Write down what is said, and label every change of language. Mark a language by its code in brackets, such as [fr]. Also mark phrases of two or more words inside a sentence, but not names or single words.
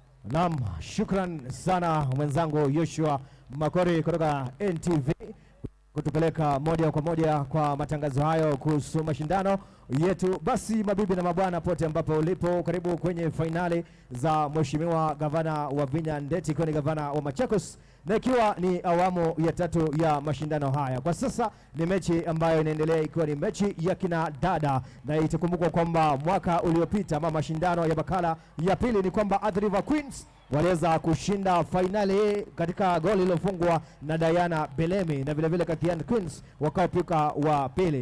[sw] Naam, shukran sana mwenzangu Joshua Makori kutoka NTV kutupeleka moja kwa moja kwa matangazo hayo kuhusu mashindano yetu. Basi mabibi na mabwana, pote ambapo ulipo, karibu kwenye fainali za Mheshimiwa Gavana wa Vinya Ndeti, kwa ni gavana wa Machakos, na ikiwa ni awamu ya 3 ya mashindano haya. Kwa sasa ni mechi ambayo inaendelea, ikiwa ni mechi ya kina dada, na itakumbukwa kwamba mwaka uliopita ama mashindano ya makala ya pili ni kwamba Athi River Queens waliweza kushinda fainali katika goli lilofungwa na Diana Belemi, na vile vile Kathian Queens wakapika wa pili.